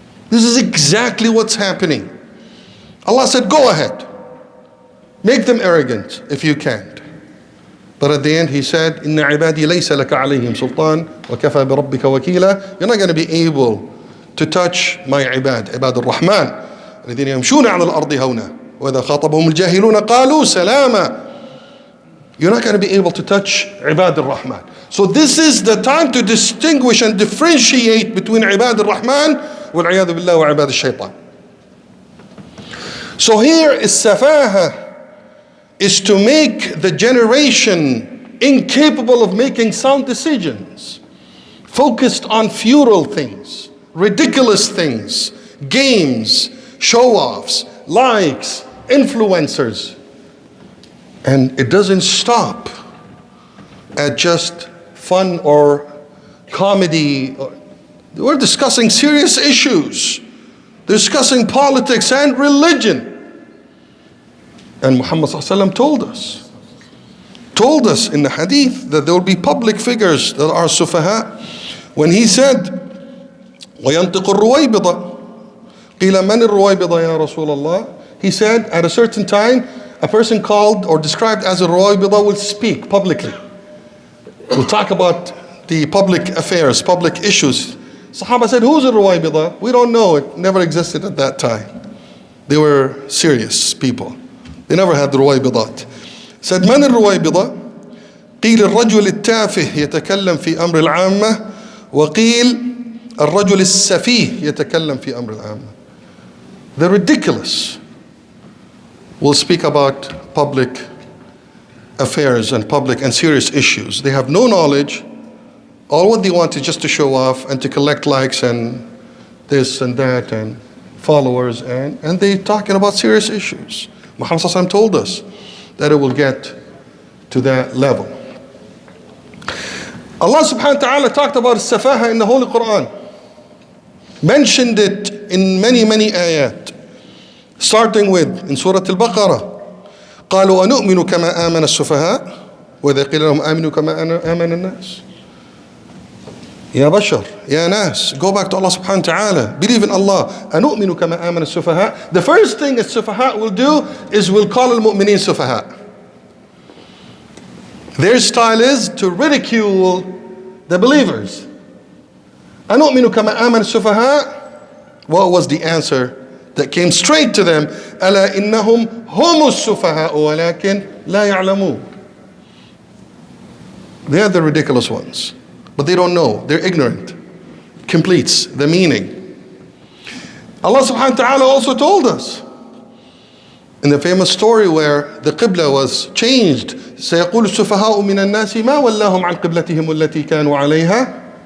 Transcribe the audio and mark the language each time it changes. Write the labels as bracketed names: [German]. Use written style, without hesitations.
[English] This is exactly what's happening. Allah said, go ahead. Make them arrogant if you can't. But at the end he said, [Arabic] إِنَّ عِبَادِي لَيْسَ لَكَ عَلَيْهِمْ سُلْطَانٌ وَكَفَى بِرَبِّكَ وَكِيلًا. [English] You're not going to be able to touch my ibad al-Rahman. [Arabic] الذين يمشون على الأرض هونا وإذا خاطبهم الجاهلون قالوا سلاما. [English] You're not going to be able to touch ibad al-Rahman. So this is the time to distinguish and differentiate between ibad al-Rahman wal-'iyadhu billah wa ibad al-shaytan. So here is safaha, is to make the generation incapable of making sound decisions, focused on futile things, ridiculous things, games, show-offs, likes, influencers. And it doesn't stop at just fun or comedy. We're discussing serious issues, discussing politics and religion. And Muhammad ﷺ told us in the hadith that there will be public figures that are sufaha. When he said, [Arabic] وَيَنْطِقُ الرُّوَيْبِضَ قِيلَ مَنِ الرُّوَيْبِضَ يَا رَسُولَ اللَّهِ. [English] He said at a certain time, a person called or described as a ruwaybida will speak publicly. We'll talk about the public affairs, public issues. Sahaba said, who's a ruwaybida? We don't know. It never existed at that time. They were serious people. They never had the ruwaybidat. Said, [Arabic] من الرويبضة؟ قيل الرجل التافه يتكلم في أمر العامة وقيل الرجل السفيه يتكلم في أمر العامة. [English] The ridiculous will speak about public affairs and public and serious issues. They have no knowledge. All what they want is just to show off and to collect likes and this and that and followers, and they're talking about serious issues. Muhammad ﷺ told us that it will get to that level. Allah subhanahu wa ta'ala talked about safaha in the Holy Quran. Mentioned it in many ayat. Starting with in Surah Al-Baqarah. [Arabic] قالوا أنؤمن كما آمن السفهاء وإذا قيل لهم آمنوا كما آمن الناس. يا بشر يا ناس, [English] go back to Allah subhanahu wa ta'ala. Believe in Allah. [Arabic] أنؤمن كما آمن السفهاء. [English] The first thing that sufaha will do is will call al-mu'mineen sufaha. Their style is to ridicule the believers. [Arabic] أنؤمن كما آمن السفهاء. [English] What was the answer that came straight to them? [Arabic] ألا إنهم هم السفهاء ولكن لا يعلمون. [English] They are the ridiculous ones, but they don't know. They're ignorant. Completes the meaning. Allah subhanahu wa ta'ala also told us in the famous story where the qibla was changed. [Arabic] سيقول السفهاء من الناس ما ولاهم عن قبلتهم التي كانوا عليها.